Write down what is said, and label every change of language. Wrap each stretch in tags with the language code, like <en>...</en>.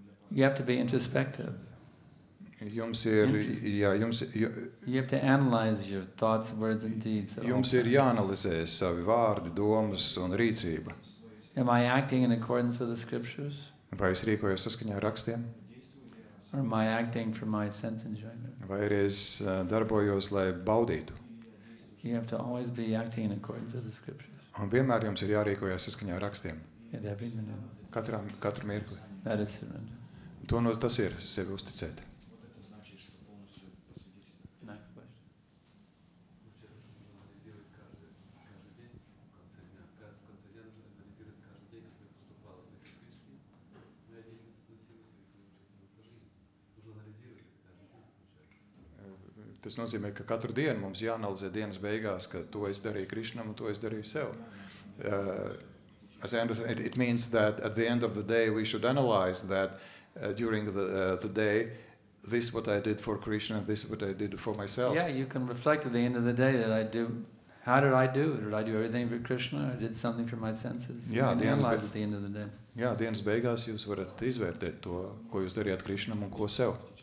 <en>You have to be introspective.</en> <lv>Jums ir, jā,</lv> <en>You have to analyze your thoughts, words, and deeds. at all</en> <lv>jums ir</lv> <en>times.</en> <lv>jāanalizē savi vārdi, domas un rīcība.</lv> <en>Am I acting in accordance with the scriptures?</en> <lv>Vai es rīkojos saskaņā ar rakstiem?</lv> <en>Or am I acting for my sense enjoyment?</en> <lv>Vai arī es darbojos, lai baudītu?</lv> <en>You have to always be acting in accordance with the scriptures</en> <lv>Un vienmēr jums ir jārīkojas saskaņā ar rakstiem.</lv> <en>at every minute.</en> <lv>Katru mirkli.</lv> <en>That is surrender.</en> <lv>Tas ir sevi uzticēt.</lv> <en>Next question.</en> <lv>Tas nozīmē, ka katru dienu mums jāanalizē dienas beigās, ka to es darīju Krišnam un to es darīju sev.</lv> <en>As I understand, it means that at the end of the day we should analyze that during the day, this is what I did for Krishna, this is what I did for myself. Yeah, you can reflect at the end of the day how did I do? Did I do everything for Krishna or did something for my senses?</en> <lv>Jā,</lv> <en>you can analyze at the end of the day.</en> <lv>Jā, dienas beigās jūs varat izvērtēt to, ko jūs darījāt Krišnam un ko sev.</lv>